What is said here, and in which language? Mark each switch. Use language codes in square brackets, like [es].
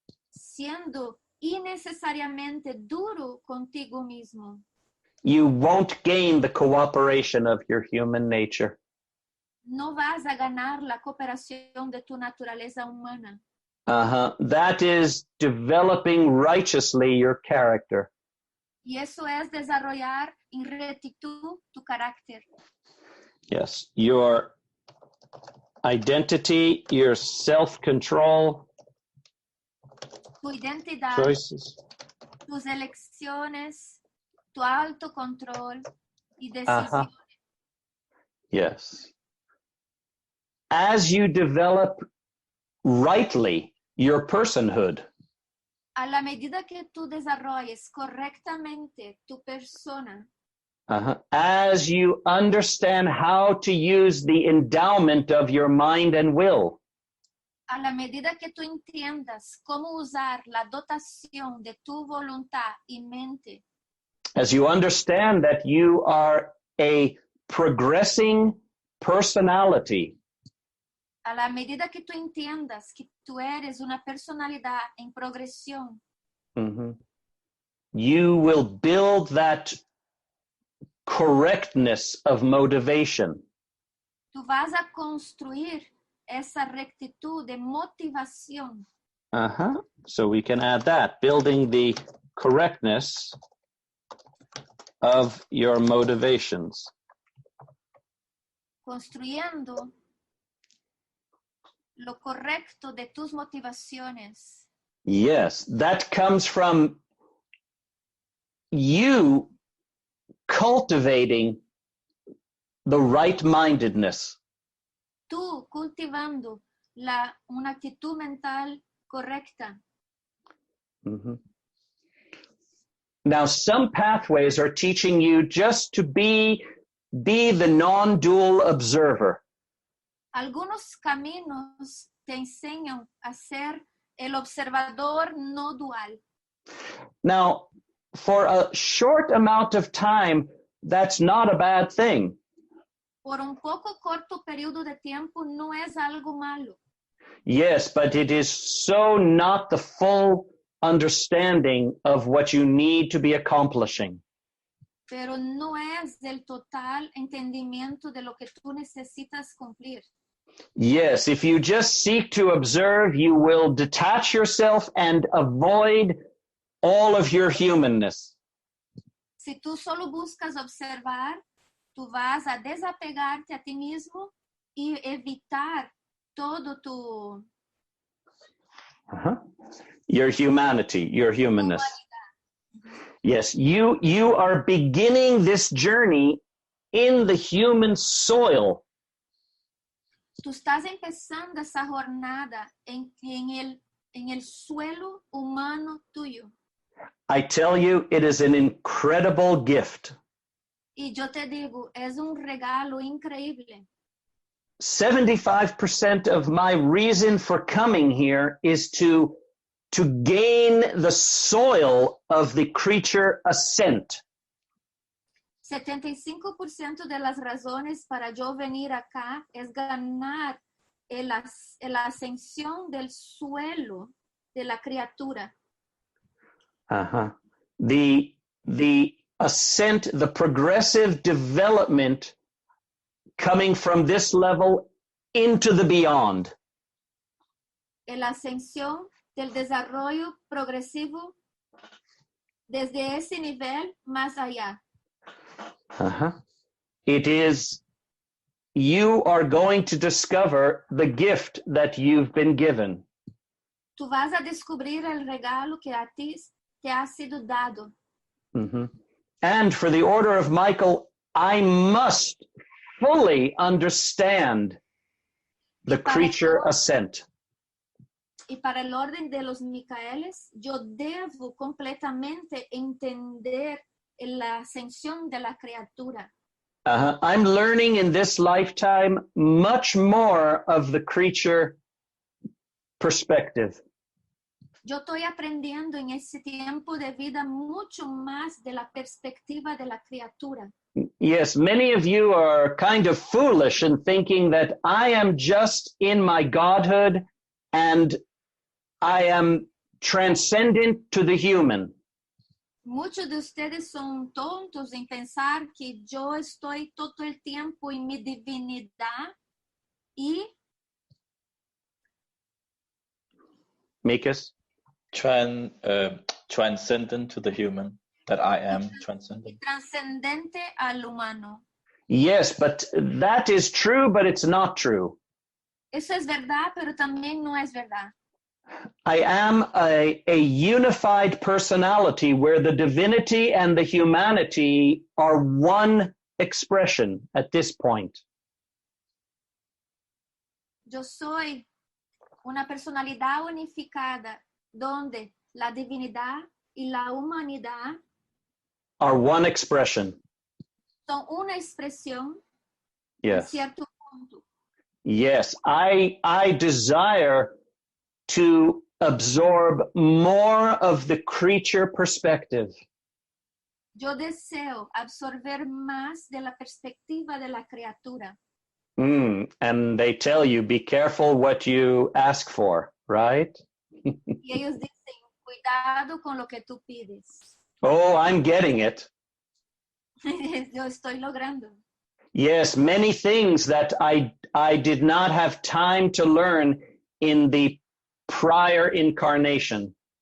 [es] siendo innecesariamente duro contigo mismo, [en] you won't gain the cooperation of your human nature. [es] no vas a ganar la cooperación de tu naturaleza humana. [en] That is developing righteously your character. [es] Y eso es desarrollar en rectitud tu carácter. [en] Yes, your identity, your self-control, [es] Tu identidad, [en] choices. [es] tus elecciones, tu autocontrol y decisiones. [en] Yes. As you develop rightly your personhood, [es] A la medida que tú desarrolles correctamente tu persona, [en] as you understand how to use the endowment of your mind and will, [es] a la medida que tú entiendas cómo usar la dotación de tu voluntad y mente, [en] as you understand that you are a progressing personality, [es] a la medida que tú entiendas que tú eres una personalidad en progresión, [en] you will build that correctness of motivation. [es] tú vas a construir esa rectitud de motivación. [en] So we can add that, building the correctness of your motivations. [es] Construyendo lo correcto de tus motivaciones. [en] Yes, that comes from you cultivating the right-mindedness. [es] Tú cultivando una actitud mental correcta. [en] Now, some pathways are teaching you just to be the non-dual observer. [es] Algunos caminos te enseñan a ser el observador no dual. [en] Now, for a short amount of time, that's not a bad thing. [es] Por un poco corto periodo de tiempo no es algo malo, [en] Yes, but it is so not the full understanding of what you need to be accomplishing. [es] pero no es del total entendimiento de lo que tú necesitas cumplir. [en] Yes, if you just seek to observe, you will detach yourself and avoid all of your humanness. [es] Si tú solo buscas observar, tú vas a desapegarte a ti mismo y evitar todo tu [en] Your humanity, your humanness. Yes, you are beginning this journey in the human soil. [es] Tú estás empezando esa jornada en el suelo humano tuyo. [en] I tell you, it is an incredible gift. [es] Y yo te digo, es un regalo increíble. [en] 75% of my reason for coming here is to gain the soil of the creature ascent. [es] 75% de las razones para yo venir acá es ganar la ascensión del suelo de la criatura. [en] The ascent, the progressive development coming from this level into the beyond. [es] La ascensión del desarrollo progresivo desde ese nivel más allá. [en] It is, you are going to discover the gift that you've been given. [es] Tú vas a descubrir el regalo que a ti te ha sido dado. [en] And for the order of Michael, I must fully understand the creature ascent. [es] Y para el orden de los Micaeles, yo debo completamente entender la ascensión de la criatura. [en] I'm learning in this lifetime much more of the creature perspective. [es] Yo estoy aprendiendo en ese tiempo de vida mucho más de la perspectiva de la criatura. [en] Yes, many of you are kind of foolish in thinking that I am just in my godhood and I am transcendent to the human. [es] Muchos de ustedes son tontos en pensar que yo estoy todo el tiempo en mi divinidad y Mikas? [en] Transcendent to the human, that I am transcendent. [es] trascendente al humano. [en] Yes, but that is true, but it's not true. [es] Eso es verdad, pero también no es verdad. [en] I am a unified personality where the divinity and the humanity are one expression at this point. [es] Yo soy una personalidad unificada donde la divinidad y la humanidad [en] Are one expression. [es] son una expresión en [en] Yes. [es] cierto punto. [en] Yes, I desire to absorb more of the creature perspective. [es] Yo deseo absorber más de la perspectiva de la criatura. [en] And they tell you, be careful what you ask for, right? [es] Y ellos dicen, cuidado con lo que tú pides. [en] Oh, I'm getting it. [es] Yo estoy logrando. [en] Yes, many things that I did not have time to learn in the prior incarnation.